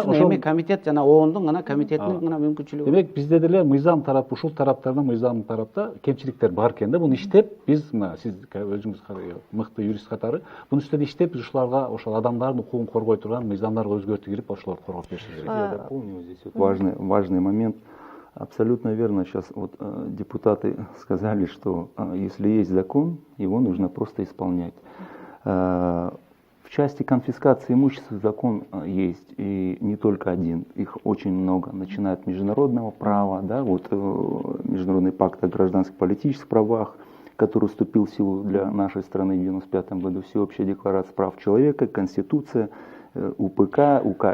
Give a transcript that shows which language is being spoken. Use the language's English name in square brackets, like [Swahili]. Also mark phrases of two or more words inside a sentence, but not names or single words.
[Kyrgyz] эми комитет жана оондун гана комитетинин гана мүмкүнчүлүгү. Демек, bizde деле мыйзам тарап, ушул тараптарда мыйзам тарапта кемчиликтер бар экен да. Буну иштеп, биз мына сиз өзүңүз мыкты юрист катары, бунун үстүнө иштеп, биз ушуларга, ошол адамдардын укугун коргой турган мыйзамдарга өзгөртүү кирип, ошолорду коргоп беришибиз керек. [Russian] Я дополню здесь важный момент. Абсолютно верно. Сейчас вот депутаты сказали, что если есть закон, его нужно просто исполнять. В части конфискации имущества закон есть, и не только один, их очень много, начиная от международного права, да, вот Международный пакт о гражданских политических правах, который вступил в силу для нашей страны в 1995 году, Всеобщая декларация прав человека, Конституция, УПК, УК.